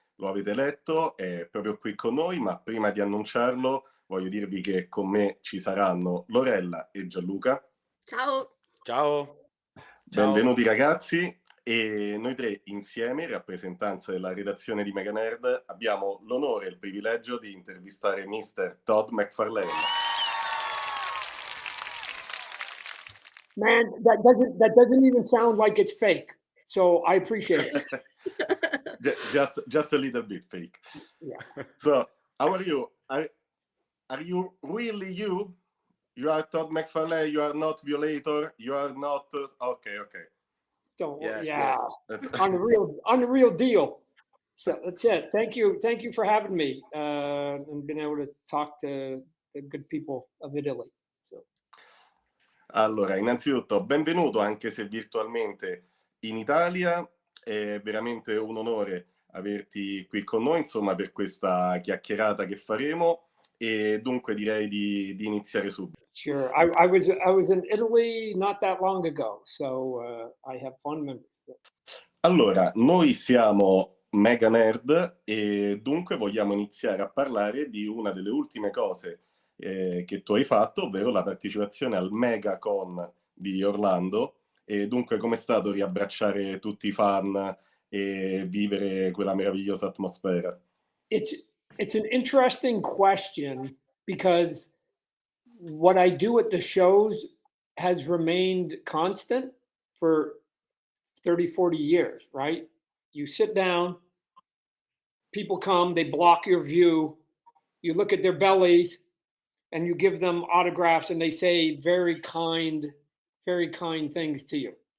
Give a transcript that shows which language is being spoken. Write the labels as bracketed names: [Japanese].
[Italian] Lo avete letto, è proprio qui con noi, ma prima di annunciarlo voglio dirvi che con me ci saranno Lorella e Gianluca. Ciao. Ciao, ciao. Benvenuti ragazzi, e noi tre insieme, in rappresentanza della redazione di MegaNerd, abbiamo l'onore e il privilegio di intervistare Mr. Todd McFarlane. [English] Man, that doesn't even sound like it's fake. So I appreciate it. Just a little bit fake. Yeah. So, how are you? Are you really you? You are Todd McFarlane. You are not Violator. You are not. Okay. So Yes, yeah, That's, on the real deal. So that's it. Thank you for having me and being able to talk to the good people of Italy. So. [Italian] Allora, innanzitutto, benvenuto anche se virtualmente in Italia. È veramente un onore averti qui con noi, insomma, per questa chiacchierata che faremo. E dunque direi di iniziare subito. [English] Sure. I was in Italy not that long ago, so I have fond memories. [Italian] Allora, noi siamo MegaNerd e dunque vogliamo iniziare a parlare di una delle ultime cose che tu hai fatto, ovvero la partecipazione al MegaCon di Orlando. E dunque com'è stato riabbracciare tutti i fan e vivere quella meravigliosa atmosfera? [English] It's an interesting question because what I do at the shows has remained constant for 30, 40 years, right? You sit down, people come, they block your view, you look at their bellies, and you give them autographs, and they say very kind things to you.